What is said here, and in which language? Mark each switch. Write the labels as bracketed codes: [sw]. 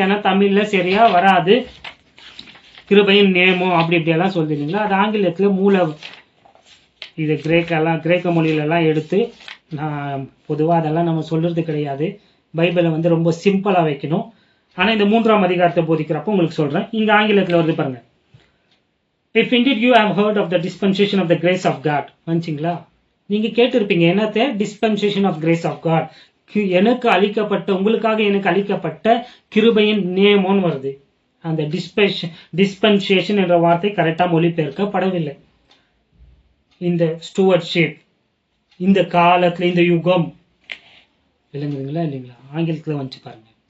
[ta] ஏன்னா தமிழ்ல சரியா வராது. கிருபையின் நியமம் அப்படி இப்படியெல்லாம் சொல்லிருந்தீங்களா, அது ஆங்கிலத்துல இது கிரேக்க மொழியில எல்லாம் எடுத்து நான் பொதுவாக அதெல்லாம் நம்ம சொல்றது கிடையாது. பைபிளை ரொம்ப சிம்பிளா வைக்கணும். ஆனா இந்த 3ஆம் அதிகாரத்தை போதிக்கிறப்போ உங்களுக்கு சொல்றேன். இங்க ஆங்கிலத்துல வருது பாருங்க. [en] If indeed you have heard of the dispensation of the grace of God. [ta] வந்துச்சுங்களா? நீங்க கேட்டிருப்பீங்க என்னத்த? [en] dispensation of grace of God. [ta] எனக்கு அளிக்கப்பட்ட, உங்களுக்காக எனக்கு அளிக்கப்பட்ட கிருபையின் நியமம்னு வருது. அந்த டிஸ்பென்சேஷன் என்ற வார்த்தை கரெக்டா மொழிபெயர்க்கப்படவில்லை. இந்த ஸ்டூவர்ட்ஷிப், இந்த காலத்துல, இந்த யுகம். விளங்குதுங்களா இல்லைங்களா? ஆங்கிலத்துல வந்துச்சு பாருங்க.